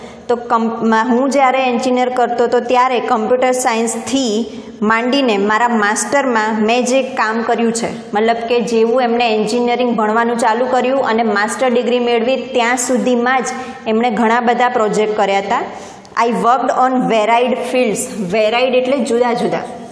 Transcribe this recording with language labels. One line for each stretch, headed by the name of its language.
Gujarati: તો હું જ્યારે એન્જિનિયર કરતો હતો ત્યારે કમ્પ્યુટર સાયન્સથી માંડીને મારા માસ્ટરમાં મેં જે કામ કર્યું છે, મતલબ કે જેવું એમણે એન્જિનિયરિંગ ભણવાનું ચાલુ કર્યું અને માસ્ટર ડિગ્રી મેળવી ત્યાં સુધીમાં જ એમણે ઘણા બધા પ્રોજેક્ટ કર્યા હતા.
English: I worked on varied fields.
Gujarati: Varied એટલે જુદા જુદા.